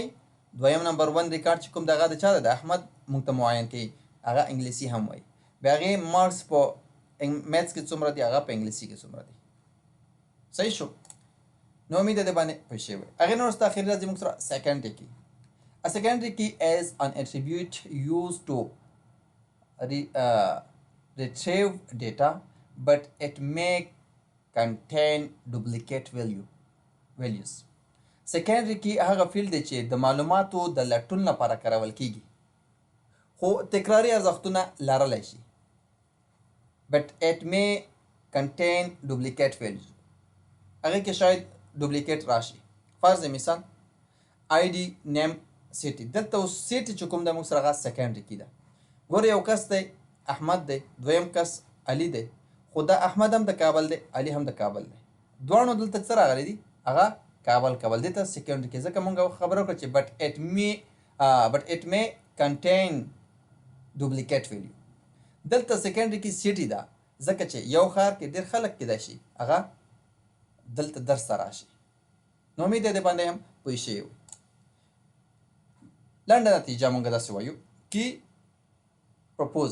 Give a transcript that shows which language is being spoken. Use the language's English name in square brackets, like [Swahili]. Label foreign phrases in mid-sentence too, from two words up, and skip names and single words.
[Pashto] دویم نمبر 1 ریکارډ چې کوم دغه د چا ده د احمد مونږ ته معین کوي هغه انګلیسي هم وایي. بیا هغې مارکس په میثس کې څومره دي هغه په انګلیسي کې څومره دي. صحیح شو. نو امید ده باندې پوه شوي. هغې نه وروسته اخري راځي موږ سره [English] secondary key. A secondary key is an attribute used to retrieve data but it may contain duplicate values. secondary key [Pashto] هغه فیلډ دی چې د معلوماتو د لټون لپاره کارول کیږي خو تکراري ارزښتونه لرلی شي. [English] but it may contain duplicate values. [Pashto] هغې کې شاید ډوپلیکیټ راشي. فرض مثال [English] ID name city. [Pashto] دلته اوس سیټي چې کوم دی موږ سره هغه [English] secondary key [Pashto] ده. ګوره یو کس دی احمد دی، دویم کس علي دی. خو دا احمد هم د کابل دی علي هم د کابل دی. دواړو دلته څه راغلی دي هغه کابل دې ته [English] secondary key. [Pashto] ځکه مونږ خبره وکړه چې [English] but it may contain duplicate value. [Pashto] دلته [English] secondary key [Pashto] سیټي ده ځکه چې یو ښار کې ډېر خلک کیدای شي هغه دلته درس ته راشي. نو امید دی باندې هم پوه شوي وي. لنډه نتیجه مونږ داسې وایو [English] key purpose.